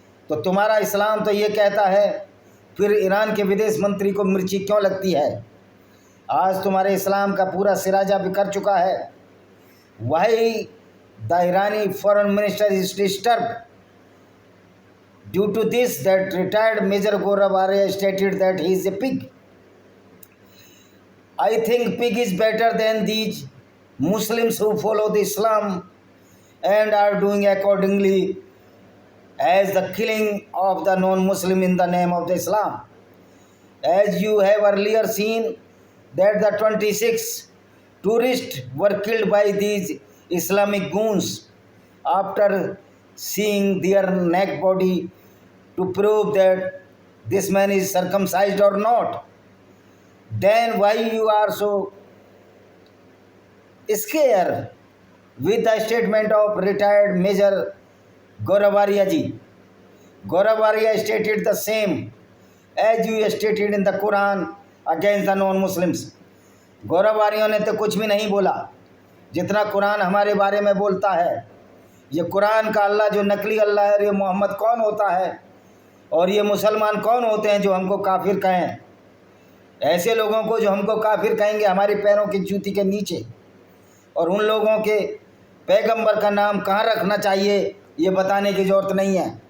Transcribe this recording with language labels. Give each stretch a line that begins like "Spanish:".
Hindi: तो तुम्हारा इस्लाम तो ये कहता है, फिर ईरान के विदेश मंत्री को मिर्ची क्यों लगती है? आज तुम्हारे इस्लाम का पूरा सिराजा बिखर चुका है।
English: Why the Irani foreign minister is disturb due to this that retired major Gorabaria stated that he is a pig. I think pig is better than these Muslims who follow the Islam and are doing accordingly as the killing of the non-Muslim in the name of the Islam. As you have earlier seen that the 26 tourists were killed by these Islamic goons after seeing their naked body to prove that this man is circumcised or not. Then why you are so scared with the statement of retired Major Gorabaria ji? Gorabaria stated the same as you stated in the Quran against the non-Muslims.
Hindi: गोराबारियों ने तो कुछ भी नहीं बोला जितना कुरान हमारे बारे में बोलता है। ये कुरान का अल्लाह जो नकली अल्लाह है, और ये मोहम्मद कौन होता है और ये मुसलमान कौन होते हैं जो हमको काफिर कहें? ऐसे लोगों को जो हमको काफिर कहेंगे हमारे पैरों की जूती के नीचे, और उन लोगों के पैगंबर का नाम कहाँ रखना चाहिए ये बताने की ज़रूरत नहीं है।